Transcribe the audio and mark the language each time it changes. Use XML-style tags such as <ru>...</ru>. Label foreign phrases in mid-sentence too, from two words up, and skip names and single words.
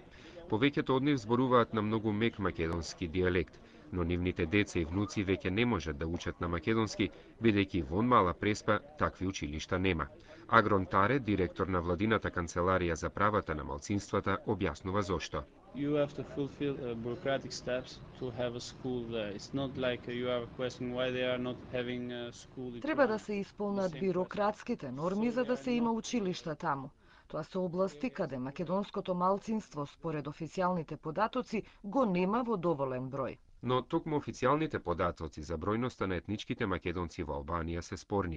<mk>Повеќето од нив зборуваат на многу мек македонски дијалект, но нивните деца и внуци веќе не можат да учат на македонски, бидејќи вон Мала Преспа такви училишта нема. Агрон Таре, директор на владината канцеларија за правата на малцинствата, објаснува зошто.</mk> <en>You have to fulfill bureaucratic steps to have a school there. It's not like you are questioning why they are not having a school.</en> <mk>Треба да се исполнат бирократските норми за да се има училишта таму. Тоа се области каде македонското малцинство, според официјалните податоци, го нема во доволен број. Но токму официјалните податоци за бројноста на етничките македонци во Албанија се спорни.</mk>